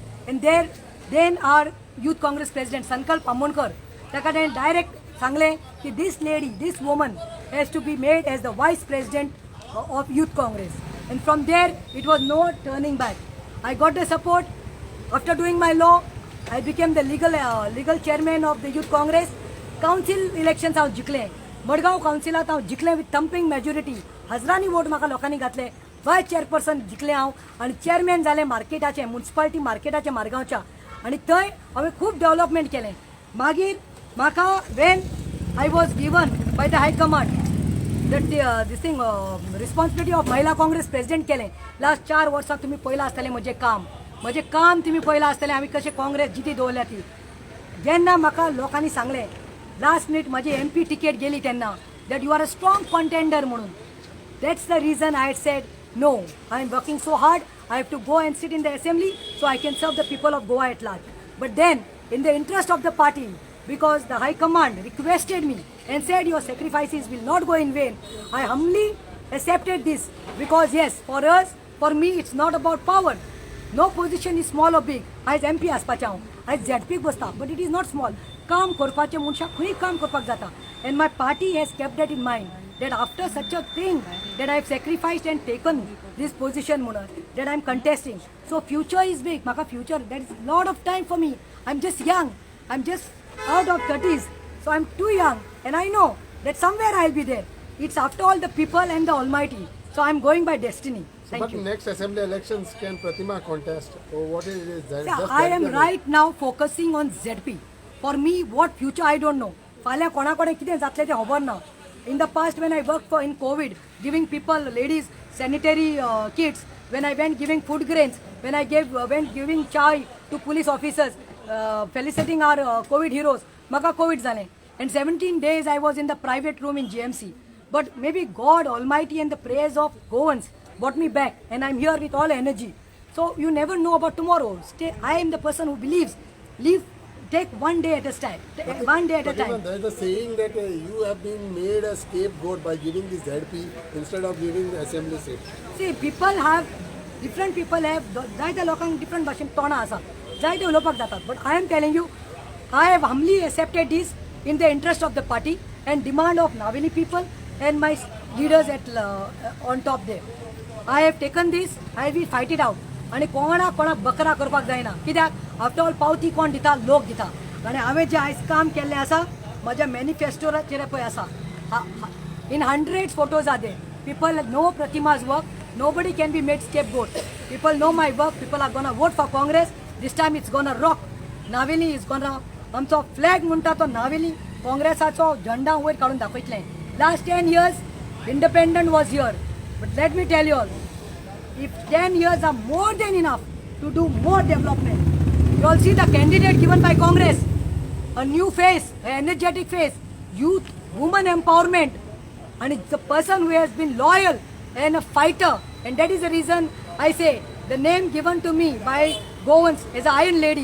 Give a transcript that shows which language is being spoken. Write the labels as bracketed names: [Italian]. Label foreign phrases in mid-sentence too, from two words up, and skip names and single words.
[English] And then our Youth Congress President Sankalp Amonkar, [Konkani] ताका direct सांगले कि [English] this lady, this woman has to be made as the Vice President of Youth Congress. And from there, it was no turning back. I got the support. After doing my law, I became the legal chairman of the Youth Congress. Council elections [Konkani] हांव जिखले. मडगांव काउन्सिलांत हांव जिखले [English] with thumping majority. [Konkani] हजारांनी वोट म्हाका लोकांनी घातले. वायस चेअरपर्सन जिखलें हांव आनी चेअरमॅन जालें मार्केटाचें म्युनिसिपालिटी मार्केटाचें मारगांवच्या आनी थंय हांवें खूब डेव्हलपमेंट केलें. मागीर म्हाका [English] when I was given by the high command this thing responsibility of Mahila Congress president केलें. [Konkani] लास्ट 4 वर्सां तुमी पळयलां आसतलें म्हजें काम तुमी पळयलां आसतलें. हांवें कशें काँग्रेस जिती दवरल्या ती. जेन्ना म्हाका लोकांनी सांगलें [English] last minute [Konkani] म्हजी [English] MP ticket [Konkani] गेली तेन्ना [English] that you are a strong contender [Konkani] म्हणून. [English] That's the reason I had said, no, I am working so hard, I have to go and sit in the assembly so I can serve the people of Goa at large. But then, in the interest of the party, because the High Command requested me and said your sacrifices will not go in vain, I humbly accepted this. Because yes, for us, for me, it's not about power. No position is small or big. [Konkani] As MP aspacha हांव, as ZP बसता, [English] but it is not small. [Konkani] काम करपाचें मनशाक खंय काम करपाक जाता. [English] And my party has kept that in mind. That after such a thing that I have sacrificed and taken this position that I am contesting. So future is big. Maka future, there is lot of time for me. I'm just young. I'm just out of 30s. So I'm too young. And I know that somewhere I'll be there. It's after all the people and the Almighty. So I'm going by destiny. Thank But you. next assembly elections, can Pratima contest? Or what is it? Yeah, I am right now focusing on ZP. For me, what future I don't know. [Konkani] फाल्यां कोणा कडेन कितें जातलें तें खबर ना. [English] In the past, when I worked in COVID, giving people, ladies, sanitary kits, when I went giving food grains, when I went giving chai to police officers, felicitating our COVID heroes, [Konkani] maka COVID zale. [English] And 17 days I was in the private room in GMC. But maybe God Almighty and the prayers of Goans brought me back, and I'm here with all energy. So you never know about tomorrow. I am the person who believes, take one day at a time. One day at a time. There is a saying that you have been made a scapegoat by giving this ZP instead of giving the assembly seat. See, different people have [Konkani] जायत्या लोकांक different भाशेन तोंडां आसा, जायते उलोवपाक जातात. [English] But I am telling you, I have humbly accepted this in the interest of the party and demand of Navili people and my leaders on top there. I have taken this, I will fight it out. [Konkani] आणि कोणाक बकरा करपाक जायना. कित्याक [English] after all [Konkani] पावती कोण दिता? लोक दिता. आनी हांवें जें आयज काम केल्लें आसा म्हज्या मॅनिफेस्टोचेर पळय आसा, [English] in hundreds photos are there. People know Pratima's work. Nobody can be made scapegoat. People know my work. People are gonna vote for Congress. This time it's gonna rock. Navili is gonna, [Konkani] आमचो फ्लॅग म्हणटा तो नावेली काँग्रेसाचो झंडा वयर काडून दाखयतलें. [English] Last 10 years, independent was here. But let me tell you all, if 10 years are more than enough to do more development, you all see the candidate given by Congress, a new face, an energetic face, youth, woman empowerment, and it's a person who has been loyal and a fighter, and that is the reason I say the name given to me by Goans as an Iron Lady.